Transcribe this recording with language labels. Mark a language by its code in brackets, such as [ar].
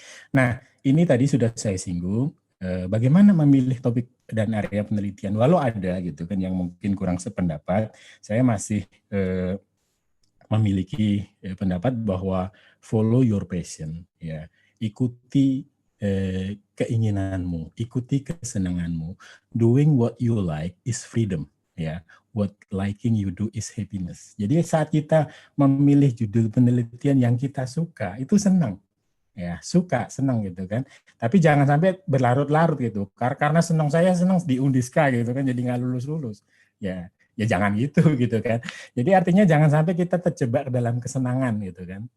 [id] Nah, ini tadi sudah saya singgung. Bagaimana memilih topik dan area penelitian, walau ada gitu kan yang mungkin kurang sependapat, saya masih memiliki pendapat bahwa [en] follow your passion [id] ya, ikuti keinginanmu, ikuti kesenanganmu. [en] Doing what you like is freedom ya, what liking you do is happiness. [id] Jadi saat kita memilih judul penelitian yang kita suka, itu senang. Ya, suka, senang gitu kan. Tapi jangan sampai berlarut-larut gitu. Karena senang di Undisca gitu kan, jadi nggak lulus-lulus. Ya jangan gitu gitu kan. Jadi artinya jangan sampai kita terjebak dalam kesenangan gitu kan.